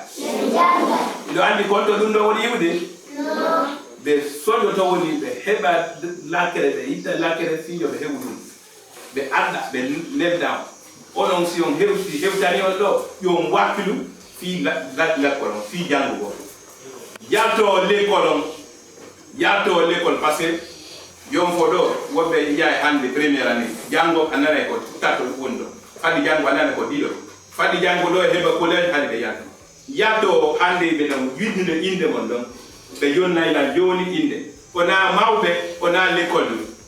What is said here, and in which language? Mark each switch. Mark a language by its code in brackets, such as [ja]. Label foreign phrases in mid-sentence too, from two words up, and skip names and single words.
[ff] do andi ko to dum do woni yiwde be sojo to woni be heba lakere be ita lakere fiyo be hebu be adda be lebda onon si on hewtani on do yo wakilu fi la kolon fi jango go yato l'école [fr] parce que [ff] yom fodo wobe yaay hande [fr] première année [ff] jango anana ko tato wondo fadi jango anana ko dido fadi jango do heba collège hande be yato hande be nam yidino inde mon don be yonna ila joni inde ona mawbe ona l'école